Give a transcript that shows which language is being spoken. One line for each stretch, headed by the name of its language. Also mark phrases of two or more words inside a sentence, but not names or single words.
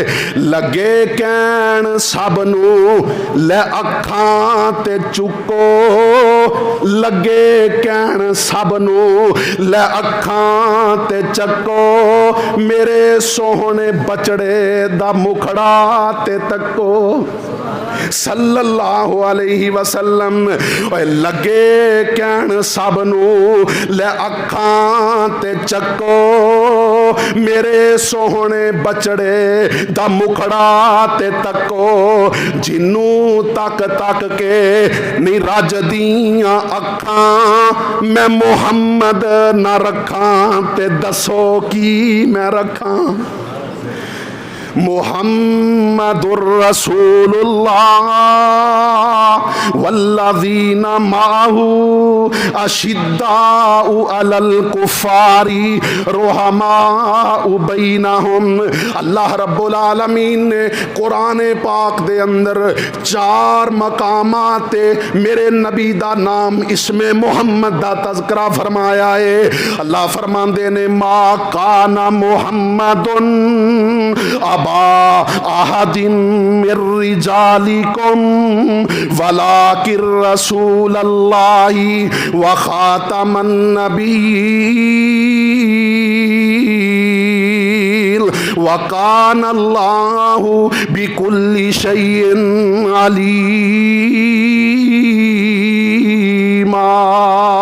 Punjabi: ਲਗੇ ਕਹਨ ਸਬ ਨੂ ਲੇ ਅਖਾਂ ਤੇ ਚੁਕੋ ਲਗੇ ਕਹਨ ਸਬ ਨੂ ਲੇ ਅਖਾਂ ਤੇ ਚਕੋ ਮੇਰੇ ਸੋਹਣੇ ਬਚੜੇ ਦਾ ਮੁਖੜਾ ਤੇ ਤਕੋ
Arabic: صلى الله عليه وسلم.
Punjabi: ਲਗੇ ਕਹਨ ਸਬ ਨੂ ਲੇ ਅਖਾਂ ਤੇ ਚਕੋ ਮੇਰੇ ਸੋਹਣੇ ਬਚੜੇ ਦਾ ਮੁਖੜਾ ਤੇ ਤਕੋ। ਜਿੰਨੂ ਤਕ ਤਕ ਕੇ ਨੀ ਰਜ ਦੀਆਂ ਅਖਾਂ ਮੈਂ ਮੁਹੰਮਦ ਨਾ ਰਖਾਂ ਤੇ ਦਸੋ ਕੀ ਮੈਂ ਰਖਾਂ।
Arabic: محمد رسول الله والذين معه أشداء على الكفار رحماء بينهم.
Punjabi: अल्लाह
Arabic: رب العالمين
Punjabi: ਨੇ ਕੁਰਾਨ ਪਾਕ ਦੇ ਅੰਦਰ 4 ਮਕਾਮਾਤ ਤੇ ਮੇਰੇ ਨਬੀ ਦਾ ਨਾਮ ਇਸਮੇ ਮੁਹੰਮਦ ਦਾ ਤਜ਼ਕਿਰਾ ਫ਼ਰਮਾਇਆ ਹੈ। ਅੱਲਾਹ ਫ਼ਰਮਾਂਦੇ ਨੇ
Arabic: ما كان محمد أبا أحد من رجالكم ولكن رسول الله وخاتم النبيين وكان الله بكل شيء عليما.